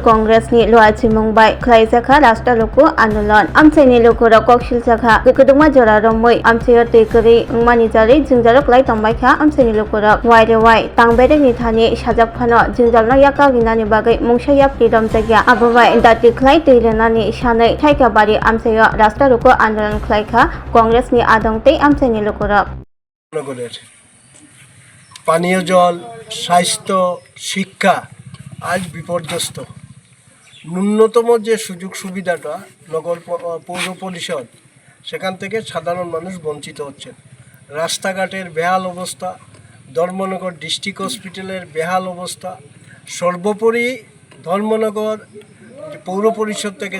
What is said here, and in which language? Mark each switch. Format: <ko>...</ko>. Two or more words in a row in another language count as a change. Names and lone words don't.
<trp>कांग्रेसनि लुआचि मुंबाय ख्लाइजाखा रास्ता लुकु आन्दोलन आमचेनि लुकुरो कक्सिलजाखा गकुदुमा जरा रमै आमचेया तैकरि उंमानि जारै जिंजारो क्लाइ तंबायखा आमचेनि लुकुरो वाइरे वाइ तांबेरेनि थानि साजाबखानो जिंजालनो याकागिनानि बागै मुंसाया फ्रीडम जायगा आबोबाय दाति ख्लाइ तैलेनानि सानै साइकाबारि आमचेया रास्ता लुकु आन्दोलन ख्लाइखा कांग्रेसनि आदंते आमचेनि लुकुरो</trp> <bn>নগরের পানীয় জল স্বাস্থ্য শিক্ষা আজ বিপর্যস্ত ন্যূনতম যে সুযোগ সুবিধাটা নগর পৌর পরিষদ সেখান থেকে সাধারণ মানুষ বঞ্চিত হচ্ছেন রাস্তাঘাটের বেহাল অবস্থা ধর্মনগর</bn> <en>district hospital</en> <bn>বেহাল অবস্থা সর্বোপরি ধর্মনগর পৌর পরিষদ থেকে</bn>